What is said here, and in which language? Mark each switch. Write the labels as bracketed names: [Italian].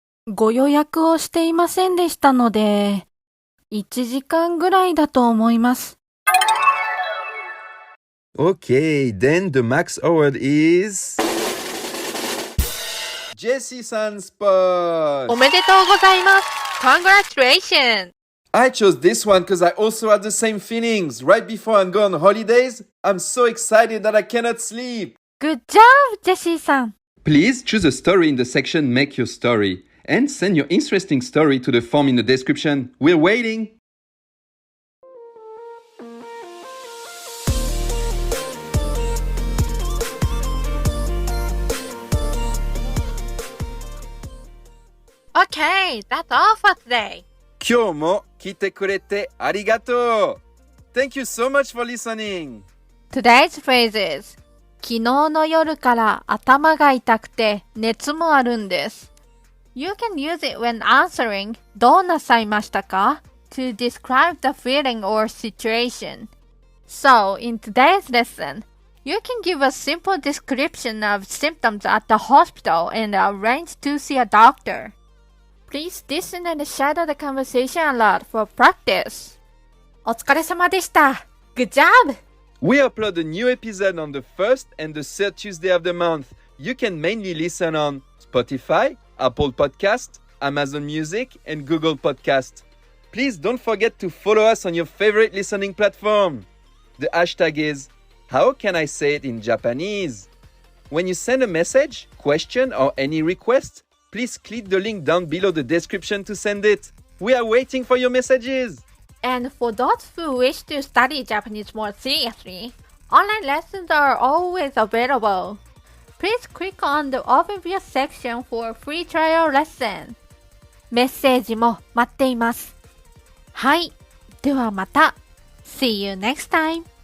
[Japanese] ご予約をしていませんでしたので、1時間ぐらいだと思います。 [English] Okay, then the max award is... Jessie-san's spot. [Japanese] おめでとうございます。 [English] Congratulations! I chose this one because I also had the same feelings. Right before I go on holidays, I'm so excited that I cannot sleep. Good job, ジェシーさん。 Please choose a story in the section Make Your Story and send your interesting story to the form in the description. We're waiting. Okay, that's all for today. [Japanese] 今日も来てくれてありがとう。 [English] Thank you so much for listening. Today's phrases [Japanese] 昨日の夜から頭が痛くて熱もあるんです。 [English] You can use it when answering [Japanese] どうなさいましたか [English] to describe the feeling or situation. So, in today's lesson, you can give a simple description of symptoms at the hospital and arrange to see a doctor. Please listen and shadow the conversation a lot for practice. [Japanese] お疲れ様でした。 [English] Good job! We upload a new episode on the first and the third Tuesday of the month. You can mainly listen on Spotify, Apple Podcast, Amazon Music, and Google Podcast. Please don't forget to follow us on your favorite listening platform. The hashtag is How can I say it in Japanese? When you send a message, question, or any request, please click the link down below the description to send it. We are waiting for your messages. And for those who wish to study Japanese more seriously, online lessons are always available. Please click on the overview section for a free trial lesson. [Japanese] メッセージも待っています。はい。ではまた。 [English] See you next time.